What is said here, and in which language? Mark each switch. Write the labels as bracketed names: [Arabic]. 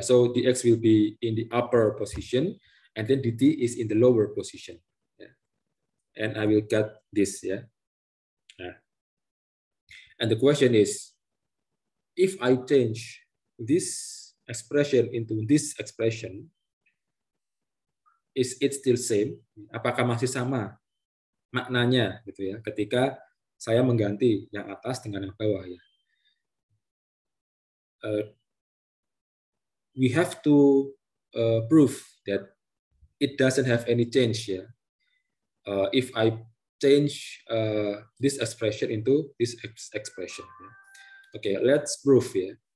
[English] So the x will be in the upper position, and then dt is in the lower position, yeah. And I will get this, yeah. And the question is, if I change this expression into this expression, is it still same? [Indonesian] Apakah masih sama maknanya gitu ya ketika saya mengganti yang atas dengan yang bawah ya? [English] We have to prove that it doesn't have any change ya. If I change this expression into this expression. Okay, let's prove ya.